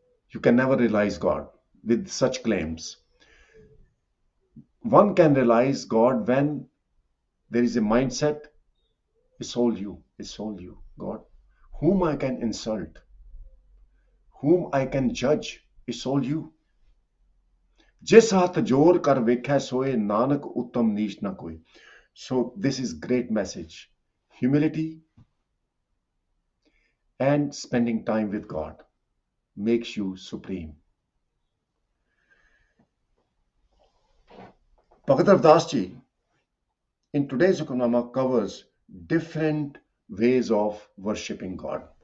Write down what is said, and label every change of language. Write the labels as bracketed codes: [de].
[en] You can never realize God with such claims. One can realize God when there is a mindset, it's all you, God. Whom I can insult, whom I can judge, it's all you. [pa] जिस हाथ जोर कर वेख्या सोए नानक उत्तम नीच ना कोई. [en] So this is great message. Humility and spending time with God makes you supreme. Bhagat Ravidas ji in today's Hukamnama covers different ways of worshipping God.